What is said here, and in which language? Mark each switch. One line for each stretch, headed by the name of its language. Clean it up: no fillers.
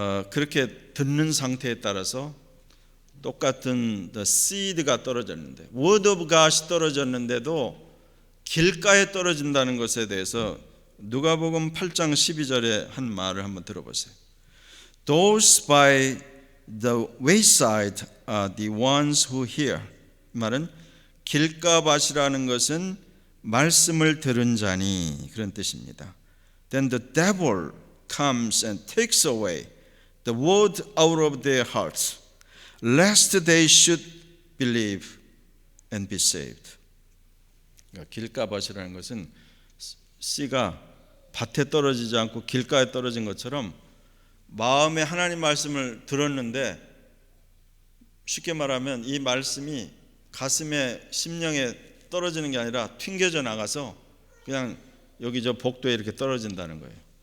Korean: 그렇게 듣는 상태에 따라서 똑같은
English: the seed
Korean: 가 떨어졌는데
English: word of God
Korean: 이 떨어졌는데도 길가에 떨어진다는 것에 대해서 누가복음 8장 12절에 한 말을 한번 들어보세요.
English: Those by the wayside are the ones who hear.
Korean: 이 말은 길가밭이라는 것은 말씀을 들은 자니 그런 뜻입니다.
English: Then the devil comes and takes away the word out of their hearts, lest they should believe and be saved.
Korean: 그러니까 길가밭이라는 것은 씨가 밭에 떨어지지 않고 길가에 떨어진 것처럼 마음에 하나님 말씀을 들었는데 쉽게 말하면 이 말씀이 가슴에 심령에 떨어지는 게 아니라 튕겨져 나가서 그냥 여기 저 복도에 이렇게 떨어진다는 거예요.